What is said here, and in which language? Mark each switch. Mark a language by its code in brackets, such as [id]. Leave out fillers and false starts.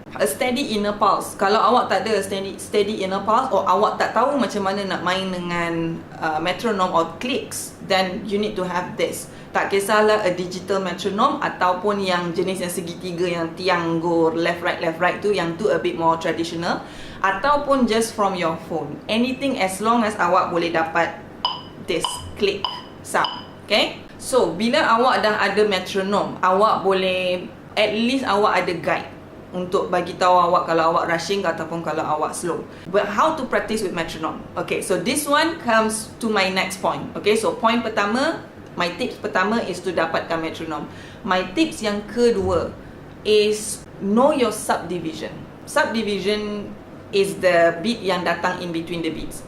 [en] A steady inner pulse. [ms] Kalau awak tak ada [en] steady inner pulse, or [ms] awak tak tahu macam mana nak main dengan [en] metronome or clicks, then you need to have this. [ms] Tak kisahlah [en] a digital metronome [ms] ataupun yang jenis yang segitiga, yang tiang [en] go left right [ms] tu, yang tu [en] a bit more traditional, [ms] ataupun [en] just from your phone. Anything as long as [ms] awak boleh dapat [en] this click sound. Okay? [ms] So bila awak dah ada metronome, awak boleh, [en] at least [ms] awak ada guide untuk bagi tahu awak kalau awak rushing ataupun kalau awak slow. [en] But how to practice with metronome? Okay, so this one comes to my next point. Okay, so point pertama, my tips pertama is to dapatkan metronome. My tips [ms] yang kedua [en] is know your subdivision. Subdivision is the beat [ms] yang datang [en] in between the beats.